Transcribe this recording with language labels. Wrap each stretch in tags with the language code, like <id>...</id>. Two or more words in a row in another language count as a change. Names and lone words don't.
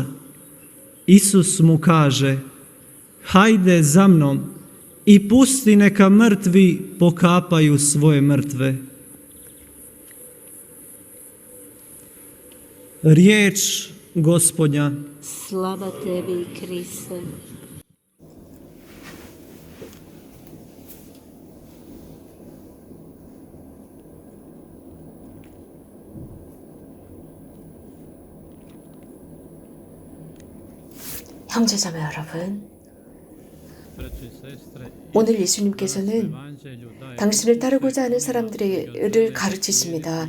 <hr>Isus mu kaže: Hajde za mnom i pusti neka mrtvi pokapaju svoje mrtve. Riječ Gospodnja. Slava tebi, Kriste.</hr> <ko>형제자매 여러분, 오늘 예수님께서는 당신을 따르고자 하는 사람들을 가르치십니다.</ko>